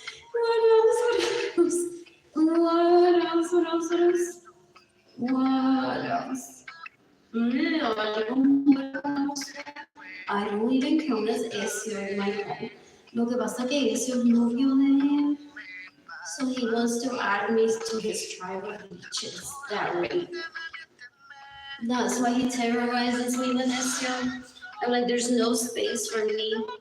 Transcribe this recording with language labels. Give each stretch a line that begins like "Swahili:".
English: What else? What else? What else? What else? What else? I don't even count as Ezio in my life.
Spanish: Lo que pasa que Ezio es novio de él.
English: So he wants to add me to his tribe of leeches that rape. That's why he terrorizes me with Ezio. I'm like, there's no space for me.